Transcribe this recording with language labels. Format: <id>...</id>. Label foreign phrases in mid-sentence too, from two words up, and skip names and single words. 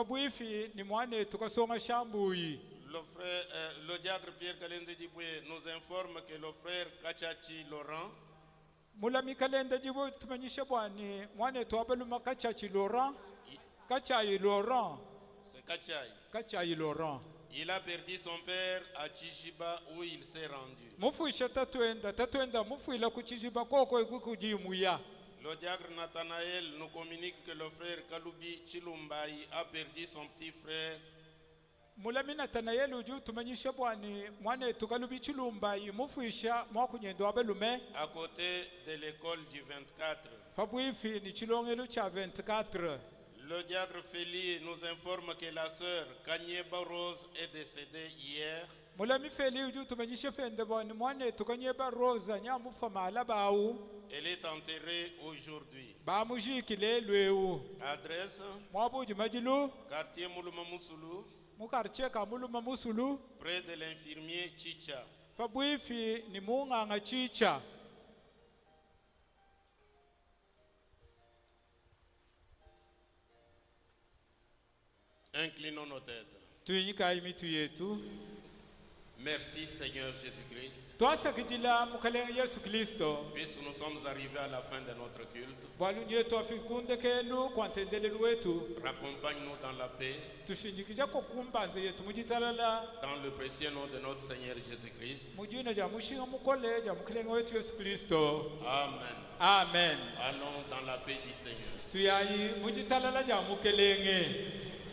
<fr>Le diacre Pierre Kalende Diboué nous informe que le frère Kachachi Laurent c'est Laurent. Il a perdu son père à Chichiba où il s'est rendu. Le diacre Nathanaël nous communique que le frère Kalubi Chilumbai a perdu son petit frère.</fr> <lu>Mulami Nathanaël uju tumanyisha bwani mwane tukalubi Chilumbai mufisha mwakunyendo abelume</lu> <fr>à côté de l'école du 24.</fr> <lu>Fabwifi ni chilongelo cha 24.</lu> <fr>Le diacre Feli nous informe que la sœur Kanyeba Rose est décédée hier.</fr> <lu>Mulami Feli uju tumanyisha fende bwani mwane tukanyeba Rose nyamufa mala bawu.</lu> <fr>Elle est enterrée aujourd'hui.</fr> <lu>Bamujikile lweu.</lu> <fr>Adresse</fr> <lu>Mwabuji majilu</lu> <fr>quartier Muluma Musulu,</fr> <lu>mukarche ka Muluma Musulu.</lu> <fr>près de l'infirmier Chicha.</fr> <lu>Fabwifi ni munganga Chicha.</lu> <fr>Inclinons nos têtes.</fr> <lu>Tuinyika imitu yetu.</lu> <fr>Merci Seigneur Jésus-Christ.</fr> <lu>Twasakijila mukalenge Yesu Kristo.</lu> <fr>Puisque nous sommes arrivés à la fin de notre culte,</fr> <lu>Bwalunye twafikunde kenu kwantendelelu wetu.</lu> <fr>raccompagne-nous dans la paix,</fr> <lu>Tushindikija kokumbanze yetu mujitalala.</lu> <fr>dans le précieux nom de notre Seigneur Jésus-Christ.</fr> <lu>Mujina ja mushinga mukole ja mukalenge wetu Yesu Kristo.</lu> <fr>Amen.</fr> <lu>Amen.</lu> <fr>Allons dans la paix du Seigneur.</fr> <lu>Tuyayi mujitalala ja mukelenge.</lu>